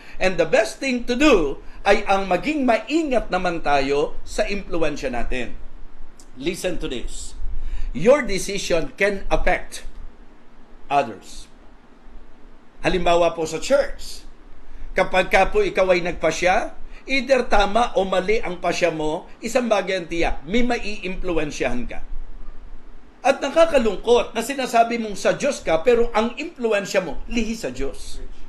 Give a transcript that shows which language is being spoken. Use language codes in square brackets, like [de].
[en] And the best thing to do [tl] ay ang maging maingat naman tayo sa impluensya natin. [en] Listen to this. Your decision can affect others. [tl] Halimbawa po sa church, kapag ka po ikaw ay nagpasya, either tama o mali ang pasya mo, isang bagay ang tiyak, may mai-impluensyahan ka. At nakakalungkot na sinasabi mong sa Diyos ka, pero ang impluensya mo, lihi sa Diyos.